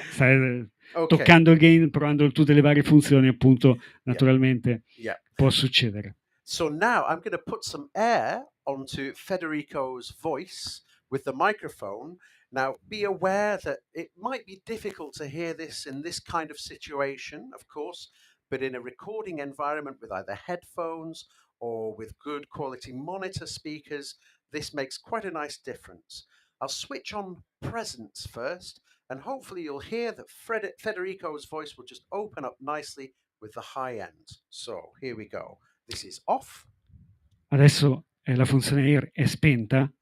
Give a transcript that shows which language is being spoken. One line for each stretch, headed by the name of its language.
Italian: Stai toccando il gain, provando tutte le varie funzioni, appunto, naturalmente può succedere.
English: So now I'm going to put some air onto Federico's voice with the microphone. Now, be aware that it might be difficult to hear this in this kind of situation, of course, but in a recording environment with either headphones or with good quality monitor speakers, this makes quite a nice difference. I'll switch on presence first, and hopefully you'll hear that Federico's voice will just open up nicely with the high end. So here we go. This is off.
Italian: Adesso la funzione air è spenta.